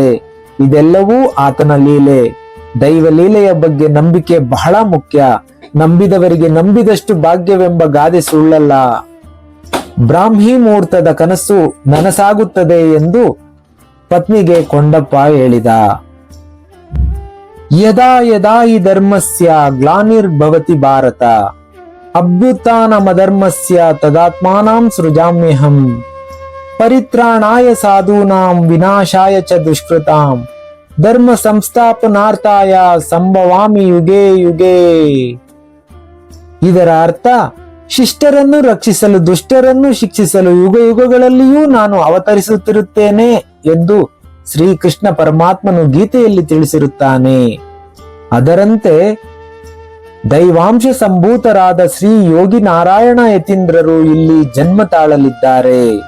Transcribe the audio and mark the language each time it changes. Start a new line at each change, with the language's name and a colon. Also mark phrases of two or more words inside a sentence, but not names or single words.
Kannada: ಇದೆಲ್ಲವೂ ಆತನ ಲೀಲೆ. ದೈವ ಲೀಲೆಯ ಬಗ್ಗೆ ನಂಬಿಕೆ ಬಹಳ ಮುಖ್ಯ. ನಂಬಿದವರಿಗೆ ನಂಬಿದಷ್ಟು ಭಾಗ್ಯವೆಂಬ ಗಾದೆ ಸುಳ್ಳಲ್ಲ. ಬ್ರಾಹ್ಮಿ ಮುಹೂರ್ತದ ಕನಸು ನನಸಾಗುತ್ತದೆ ಎಂದು ಪತ್ನಿಗೆ ಕೊಂಡಪ್ಪ ಹೇಳಿದ.
Sanskrit: यदा यदा हि धर्मस्य ग्लानिर्भवति भारत अभ्युत्थानमधर्मस्य तदात्मानं सृजाम्यहम् परित्राणाय साधूनां विनाशाय च दुष्कृताम् धर्म संस्थापनार्थाय सम्भवामि युगे युगे.
Kannada: ಇದರ ಅರ್ಥ, ಶಿಷ್ಟರನ್ನು ರಕ್ಷಿಸಲು ದುಷ್ಟರನ್ನು ಶಿಕ್ಷಿಸಲು ಯುಗ ಯುಗಗಳಲ್ಲಿಯೂ ನಾನು ಅವತರಿಸುತ್ತಿರುತ್ತೇನೆ ಎಂದು ಶ್ರೀಕೃಷ್ಣ ಪರಮಾತ್ಮನು ಗೀತೆಯಲ್ಲಿ ತಿಳಿಸಿರುತ್ತಾನೆ. ಅದರಂತೆ ದೈವಾಂಶ ಸಂಭೂತರಾದ ಶ್ರೀ ಯೋಗಿ ನಾರಾಯಣ ಯತೀಂದ್ರರು ಇಲ್ಲಿ ಜನ್ಮ ತಾಳಲಿದ್ದಾರೆ.